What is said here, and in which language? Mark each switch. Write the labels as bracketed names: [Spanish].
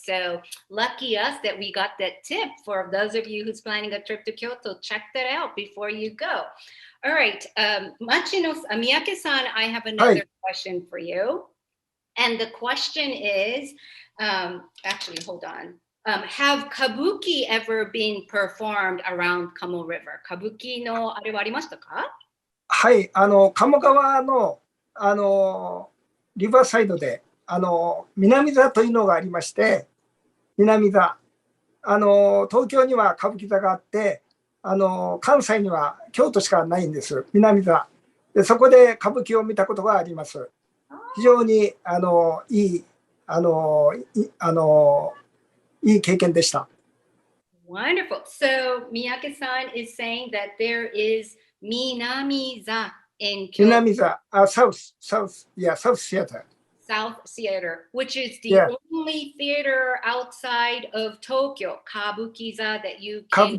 [English] So lucky us that we got that tip. For those of you who's planning a trip to Kyoto, check that out before you go. All right, Miyake-san, I have another question for you. And the question is, actually, hold on. Have kabuki ever been performed around Kamo River? [Japanese] Kabuki no あれはありましたか？はい、鴨川のリバーサイドで南座というのがありまして、南座、東京には歌舞伎座があって、関西には京都しかないんです、南座で。そこで歌舞伎を見たことがあります。非常にいい経験でした。 [English] Wonderful. So Miyake-san is saying that there is Minami-za in Kyoto. Minami-za, South Theater. South Theater, which is the only theater outside of Tokyo, Kabuki-za, that you can